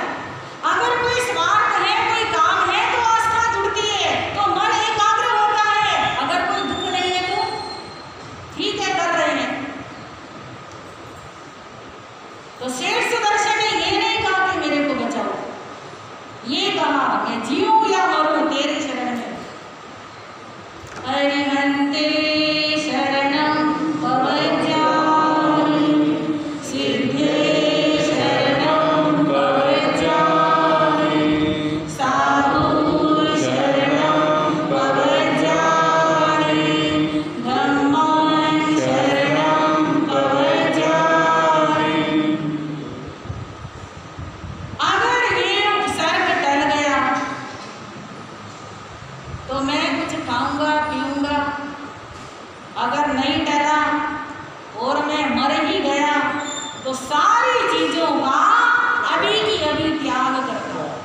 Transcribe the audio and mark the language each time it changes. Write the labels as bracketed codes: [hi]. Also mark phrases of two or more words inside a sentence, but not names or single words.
[hi] अगर कोई स्वार्थ है, कोई काम है तो आस्था जुड़ती है, तो मन एकाग्र होता है। अगर कोई दुख नहीं है तो ठीक है, कर रहे हैं। तो सेठ सुदर्शन ने ये नहीं कहा कि मेरे को बचाओ, ये कहा मैं जीऊं या मरूं तेरी शरण में। [pra] अरिहंते शरणं पवज्जामि, सिद्धे शरणं पवज्जामि, साधु शरणं पवज्जामि, धम्मं शरणं पवज्जामि। [hi] अगर ये उपसर्ग टल गया तो मैं कुछ खाऊंगा पीऊंगा, अगर नहीं टला और मैं मर ही गया तो सारी चीजों का अभी की अभी त्याग करता।